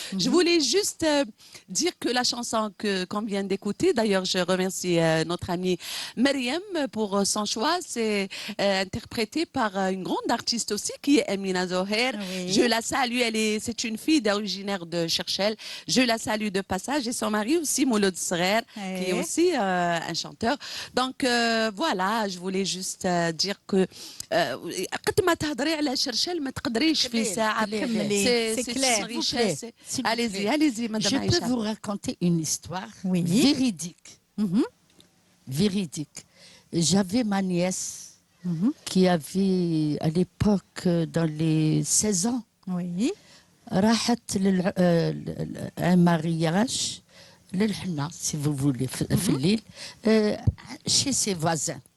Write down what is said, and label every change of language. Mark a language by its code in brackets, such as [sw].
[fr] Je voulais juste dire que la chanson qu'on vient d'écouter, d'ailleurs je remercie notre amie Myriam pour son choix, c'est interprété par une grande artiste aussi qui est Amina Zoher. Je la salue, c'est une fille originaire de Cherchel. Je la salue de passage et son mari aussi, Mouloud Srer, qui est aussi un chanteur. Donc voilà, je voulais juste dire que [ar] قد ما تهضري على شرشل ما تقدريش في ساعة. [fr] C'est clair. Allez-y, madame Aïcha. Je peux vous raconter une histoire véridique. Véridique. J'avais ma nièce qui avait à l'époque dans les 16 ans. Oui. [ar] راحت [fr] un mariage [ar] للحنة [fr] si vous voulez [ar] في الليل [fr] chez ses voisins.